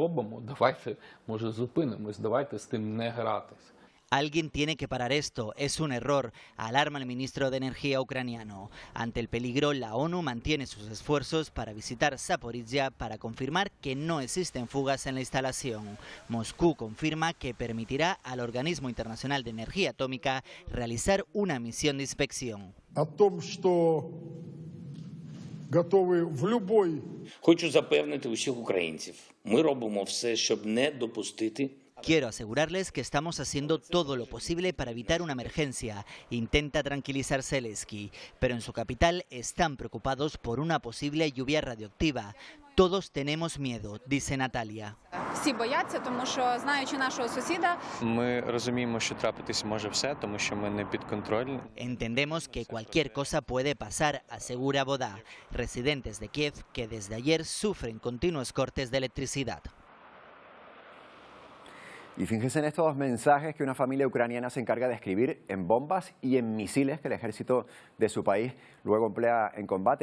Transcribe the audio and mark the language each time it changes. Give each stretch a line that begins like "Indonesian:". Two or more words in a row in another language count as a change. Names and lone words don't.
Spanish: Alguien tiene que parar esto, es un error, alarma el ministro de Energía ucraniano. Ante el peligro, la ONU mantiene sus esfuerzos para visitar Zaporizhia para confirmar que no existen fugas en la instalación. Moscú confirma que permitirá al Organismo Internacional de Energía Atómica realizar una misión de inspección.
Ukrainian: Хочу запевнити усіх українців. Ми робимо все, щоб не допустити.
Spanish: Quiero asegurarles que estamos haciendo todo lo posible para evitar una emergencia, intenta tranquilizar Zelensky, pero en su capital están preocupados por una posible lluvia radioactiva. Todos tenemos miedo, dice Natalia.
Ukrainian: Всі бояться, тому що, знаючи нашого сусіда, Ми розуміємо, що трапитись може все, тому що ми не підконтрольні.
Spanish: Entendemos que cualquier cosa puede pasar, asegura Bodá, residentes de Kiev que desde ayer sufren continuos cortes de electricidad. Y fíjense en estos mensajes que una familia ucraniana se encarga de escribir en bombas y en misiles que el ejército de su país luego emplea en combate.